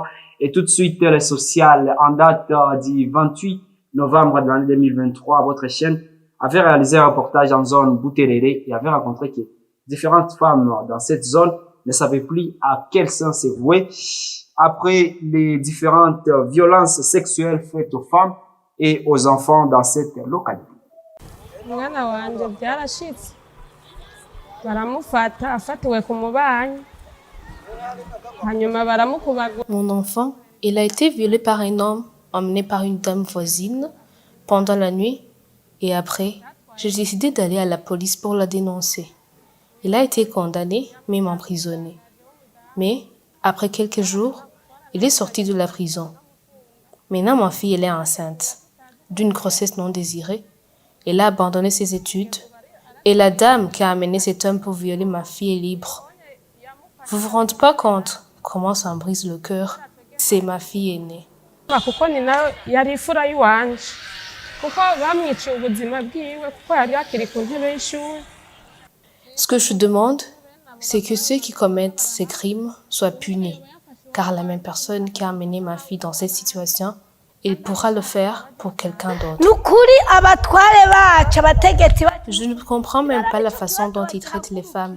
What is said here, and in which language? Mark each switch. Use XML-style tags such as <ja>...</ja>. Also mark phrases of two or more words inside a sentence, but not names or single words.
<fr>Et tout de suite, les sociales, en date du 28 novembre de l'année 2023, votre chaîne avait réalisé un reportage en zone Bouterere et avait rencontré que différentes femmes dans cette zone ne savaient plus à quel sens se vouer après les différentes violences sexuelles faites aux femmes et aux enfants dans cette localité.</fr> <rn>Mwana wanje byarashitse baramufata afatiwe ku mubanyi hanyuma baramukubagura.</rn> <fr>Mon enfant, il a été violé par un homme emmené par une dame voisine pendant la nuit et après, j'ai décidé d'aller à la police pour la dénoncer. Il a été condamné, même emprisonné. Mais, après quelques jours, il est sorti de la prison. Maintenant, ma fille, elle est enceinte d'une grossesse non désirée. Elle a abandonné ses études. Et la dame qui a amené cet homme pour violer ma fille est libre. Vous vous rendez pas compte comment ça me brise le cœur? C'est ma fille aînée.</fr> <rn>kuko ni nawe yari ifura y'iwanje kuko bamwiciye ubuzima bwiwe kuko yari akiri ku ntebe y'ishuri.</rn> <fr>Ce que je demande, c'est que ceux qui commettent ces crimes soient punis, car la même personne qui a amené ma fille dans cette situation, il pourra le faire pour quelqu'un d'autre. Je ne comprends même pas la façon dont ils traitent les femmes.</fr>